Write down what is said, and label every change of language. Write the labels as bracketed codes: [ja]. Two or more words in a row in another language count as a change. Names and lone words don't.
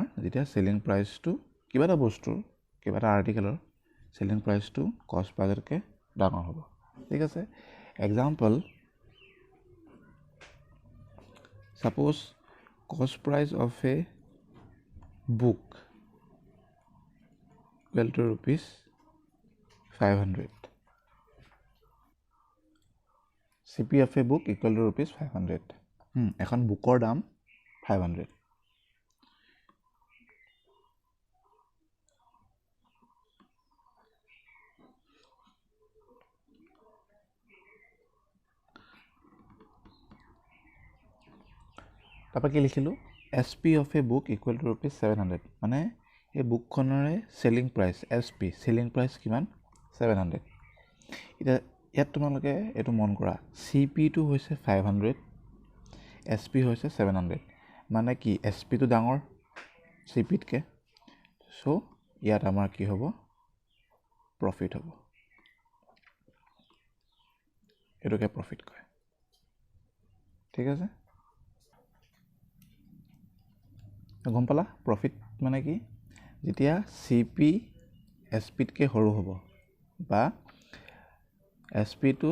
[as] যেতিয়া [en] selling priceটো [as] কিবা এটা বস্তুৰ, কিবা এটা আৰ্টিকেলৰ [en] selling priceটো cost priceতকৈ [as] ডাঙৰ হ'ব. ঠিক আছে, [en] example, suppose cost price of a book equal to ₹500. CP of a book equal to ₹500. [as] এখন বুকৰ দাম 500. তাৰপৰা কি লিখিলোঁ? [en] SP of a book equal to ₹700. [as] মানে এই বুকখনৰে [en] selling price [as] SP, [en] selling price [as] কিমান? 700. এতিয়া ইয়াত তোমালোকে এইটো মন কৰা, CPটো হৈছে 500, SP হৈছে 700. মানে কি এছ পিটো ডাঙৰ চি পিতকৈ চ' ইয়াত আমাৰ কি হ'ব প্ৰফিট হ'ব এইটোকে প্ৰফিট কয় ঠিক আছে গম পালা প্ৰফিট মানে কি যেতিয়া চি পি এছ পিতকৈ সৰু হ'ব বা এছ পিটো